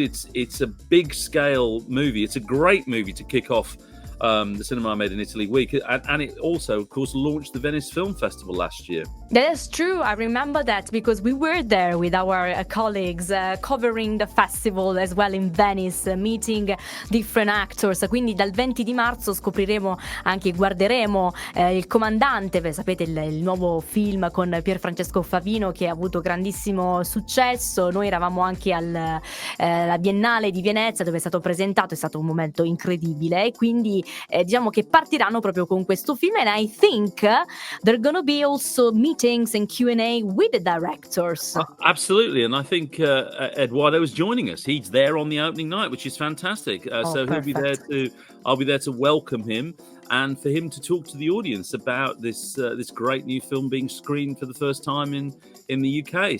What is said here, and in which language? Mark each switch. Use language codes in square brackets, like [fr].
[en] It's a big scale movie. It's a great movie to kick off the Cinema Made in Italy week, and it also, of course, launched the Venice Film Festival last year. That is true. I remember that because we were there with our colleagues covering the festival as well in Venice, meeting different actors. [it] Quindi dal 20 di marzo scopriremo anche, guarderemo Il Comandante, sapete, il nuovo film con Pier Francesco Favino che ha avuto grandissimo successo. Noi eravamo anche alla Biennale di Venezia dove è stato presentato, è stato un momento incredibile, e quindi diciamo che partiranno proprio con questo film. [en] And I think there are gonna be also meetings and Q&A with the directors. Absolutely, and I think Eduardo is joining us. He's there on the opening night, which is fantastic. So Perfect. I'll be there to welcome him and for him to talk to the audience about this great new film being screened for the first time in the UK.